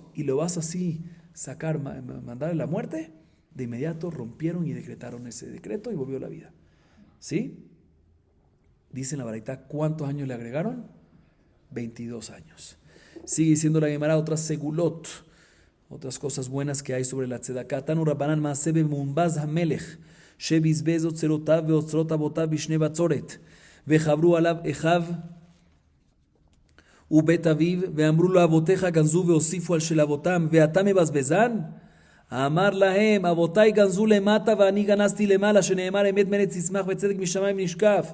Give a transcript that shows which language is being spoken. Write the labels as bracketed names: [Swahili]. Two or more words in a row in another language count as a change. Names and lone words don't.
[Spanish] Y lo vas así sacar, mandarle la muerte. De inmediato rompieron y decretaron ese decreto y volvió a la vida. ¿Sí? Dice en la Baraita, ¿cuántos años le agregaron? 22 años. Sigue diciendo la Gemara otras segulot, otras cosas buenas que hay sobre la tzedaká. [Hebrew] תנו רבנן מעשה במונבז המלך, שבזבז אוצרותיו ואוצרות אבותיו בשני בצורת, וחברו עליו אחיו ובית אביו, ואמרו לו אבותיך גנזו והוסיפו על של אבותם, ואתה מבזבזן? אמר להם, אבותיי גנזו למטה ואני גנזתי למעלה, שנאמר אמת מלט תצמח וצדק משמיים נשקף.